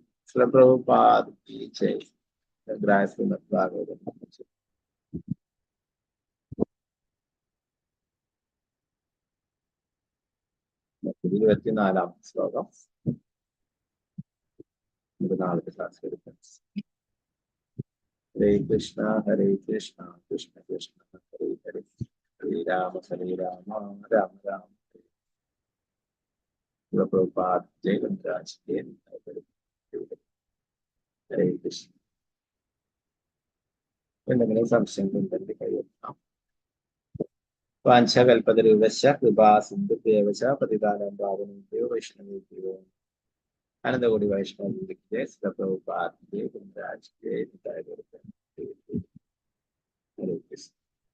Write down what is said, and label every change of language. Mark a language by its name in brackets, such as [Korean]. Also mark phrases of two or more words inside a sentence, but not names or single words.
[Malayalam] ശ്രീപ്രഭുപാദ് ഭാഗവതം 24-ാം ശ്ലോകം. നാളത്തെ ക്ലാസ് എടുക്കാം. [Sanskrit] Hare Krishna, Krishna Krishna, Hare Hare, Hare Rama, Rama Rama. Prabhupada, Jai Vendraj, Hare Krishna. [Malayalam] എന്തെങ്കിലും സംശയങ്ങളുണ്ടെങ്കിൽ കൈവക്കാം. [Sanskrit] വാഞ്ചകൽപതരൂപശ്ച കൃപാ സിന്ധുഭ്യേവച പതിതാനം പാവനേഭ്യോ വൈഷ്ണവേഭ്യോ അനന്തകോടി വൈഷ്ണവ പ്രഭുപാദ് ജയ ഗുരുരാജ് ജയ ഹരേ കൃഷ്ണ.